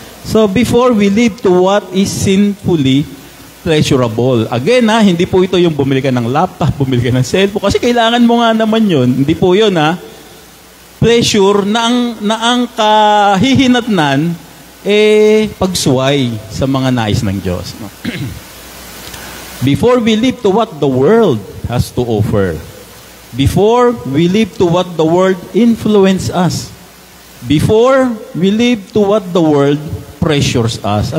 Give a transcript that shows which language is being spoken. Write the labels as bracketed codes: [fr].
[en] So, before we live to what is sinfully pleasurable. [tl] Again, hindi po ito yung bumili ka ng laptop, bumili ka ng cellphone, kasi kailangan mo nga naman yun. Hindi po yun, pleasure na ang kahihinatnan, pagsuway sa mga nais ng Diyos. No? [en] Before we live to what the world has to offer. Before we live to what the world influence us. Before we live to what the world pressures us.